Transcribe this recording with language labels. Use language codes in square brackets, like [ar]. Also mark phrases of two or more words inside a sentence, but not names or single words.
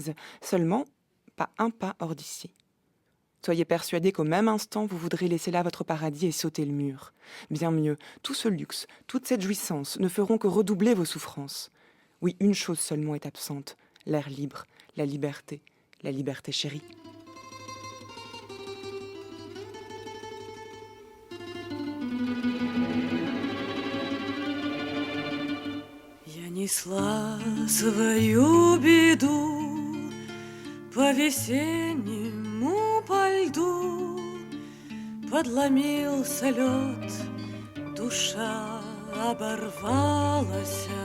[fr] » Seulement, pas un pas hors d'ici. Soyez persuadés qu'au même instant, vous voudrez laisser là votre paradis et sauter le mur. Bien mieux, tout ce luxe, toute cette jouissance ne feront que redoubler vos souffrances. Oui, une chose seulement est absente, l'air libre, la liberté chérie. [ru] Я несла свою беду по весеннему по льду, подломился лед, душа оборвалась.